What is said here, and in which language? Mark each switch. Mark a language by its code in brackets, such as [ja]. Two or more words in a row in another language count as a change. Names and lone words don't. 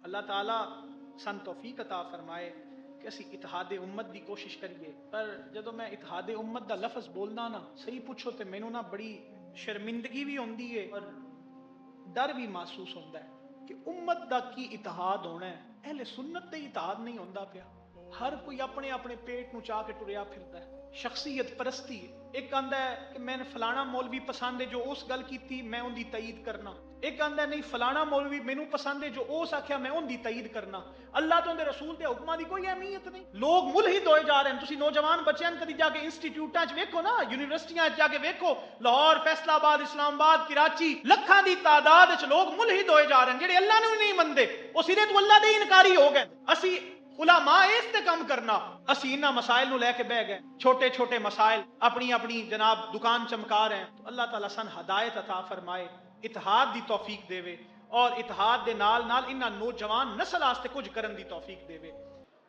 [pa] اللہ تعالیٰ سن توفیق عطا فرمائے کہ اسی اتحاد امت دی کوشش کریے. پر جدو میں اتحاد امت دا لفظ بولنا نا صحیح پوچھو تے مینوں نا بڑی شرمندگی بھی ہوندی ہے اور [ur] ڈر بھی محسوس ہوتا ہے کہ [pa] امت دا کی اتحاد ہونا ہے. اہل سنت دے اتحاد نہیں ہوندا پیا. ہر کوئی اپنے اپنے پیٹ نو چاہ کے ٹریا پھردا ہے. شخصیت پرستی. ایک آندا ہے کہ میں نے فلانا مولوی پسند ہے جو اس گل کیتی میں ان دی تائید کرنا. ایک آندا ہے نہیں فلانا مولوی مینوں پسند ہے جو اس آکھیا میں ان دی تائید کرنا. اللہ تو اندے رسول دے حکماں دی کوئی اہمیت نہیں. [ur] لوگ ملحد ہوئے جا رہے ہیں. [pa] تسی نوجوان بچیاں کدی جا کے انسٹیٹیوٹاں وچ ویکھو نا, یونیورسٹیاں وچ جا کے ویکھو, لاہور, فیصل آباد, اسلام آباد, کراچی, لکھاں دی تعداد وچ لوگ ملحد ہوئے جا رہے ہیں جڑے اللہ نوں نہیں مندے. وہ سرے تو اللہ دے انکاری ہو گئے. اسی علماء اس تے کم کرنا, اسی انہاں مسائل نو لے کے بہ گئے. چھوٹے چھوٹے مسائل اپنی اپنی جناب دکان چمکا رہے ہیں. تو اللہ تعالیٰ سن ہدایت عطا فرمائے, اتحاد دی توفیق دے اور اتحاد دے نال نال انہاں نوجوان نسل واسطے کچھ کرن دی توفیق دے.